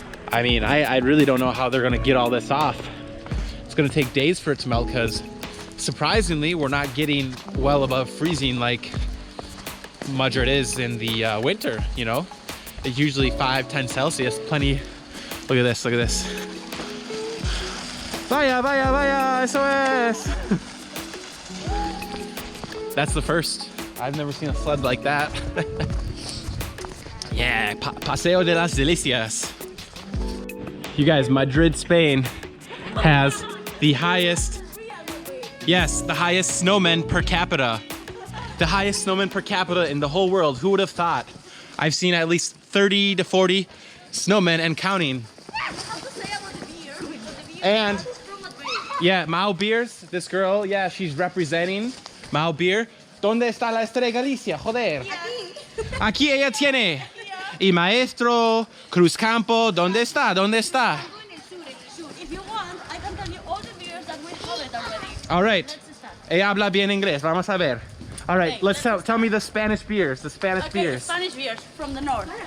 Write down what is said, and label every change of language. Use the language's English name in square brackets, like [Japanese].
[English] I mean, I really don't know how they're gonna get all this off. It's gonna take days for it to melt because surprisingly, we're not getting well above freezing like Madrid is in the winter, you know? It's usually 5-10 Celsius, plenty. Look at this, look at this. [Spanish] Vaya, vaya, vaya, eso es. [English] That's the first. I've never seen a sled like that. Yeah, Paseo de las Delicias. You guys, Madrid, Spain has the highest, yes, the highest snowmen per capita. The highest snowmen per capita in the whole world. Who would have thought? I've seen at least 30 to 40 snowmen and counting. And yeah, Mau Beers, this girl, yeah, she's representing Mau Beer. [Spanish] ¿Dónde está la Estrella Galicia? Joder. Aquí ella tiene. Y Maestro, Cruz Campo, ¿dónde está? ¿Dónde está? [English] If you want, I can tell you all the beers that we have it already. All right. Let's start. [Spanish] Ella habla bien inglés. Vamos a ver. [English] All right, let's tell me the Spanish beers. The Spanish Okay, beers. Spanish beers from the north.